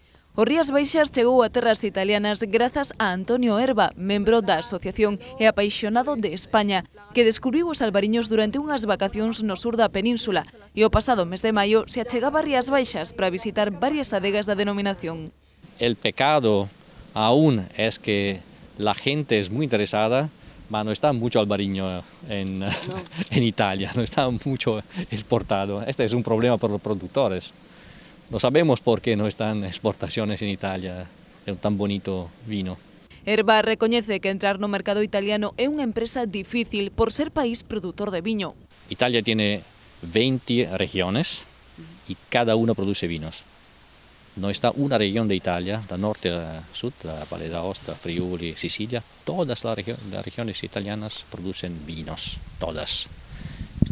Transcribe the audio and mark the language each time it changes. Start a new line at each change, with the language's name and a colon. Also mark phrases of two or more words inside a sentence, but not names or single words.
Galician: O Rías Baixas chegou a terras italianas grazas a Antonio Herba, membro da asociación e apaixonado de España, que descubriu os albariños durante unhas vacacións no sur da península e o pasado mes de maio se achegaba a Rías Baixas para visitar varias adegas da denominación.
Spanish: El pecado aún es que la gente es muy interesada, pero no está mucho albariño en Italia, no está mucho exportado. Este es un problema para los productores. No sabemos por qué no están exportaciones en Italia de un tan bonito vino.
Galician: Herba recoñece que entrar no mercado italiano é unha empresa difícil por ser país productor de viño.
Spanish: Italia tiene 20 regiones y cada una produce vinos. No está una región de Italia, de norte a sur, la Valle d'Aosta, Friuli, Sicilia, todas las regiones italianas producen vinos, todas.